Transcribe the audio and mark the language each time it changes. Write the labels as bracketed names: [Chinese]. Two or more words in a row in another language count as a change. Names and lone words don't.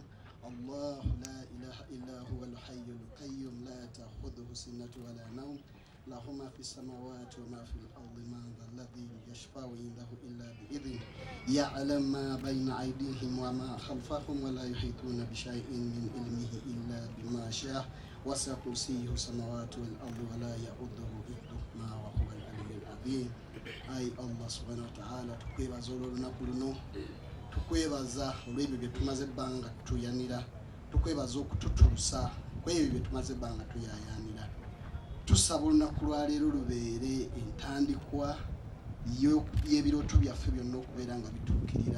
[Arabic] الله لا إله إلا هو الحي القيوم لا تأخذه سنة ولا نوم له ما في السماوات وما في الأرض من ذا الذي يشفع عنده إلا بإذنه يعلم ما بين أيديهم وما خلفهم ولا يحيطون بشيء من علمه إلا بما شاء وسع كرسيه السماوات والأرض ولا يؤوده حفظهما وهو العلي العظيم. أي الله سبحانه وتعالى [Ganda] tukwebaza olunaku luno tukwebaza olw'ebyo bye tumaze ebbanga tuyanira tukwebaza okututuusa kwebyo bye tumaze ebbanga tuyayanira tusaba olunaku lwaleero lubeere entandikwa y'ebirooto byaffe byonna okubeera nga bituukirira.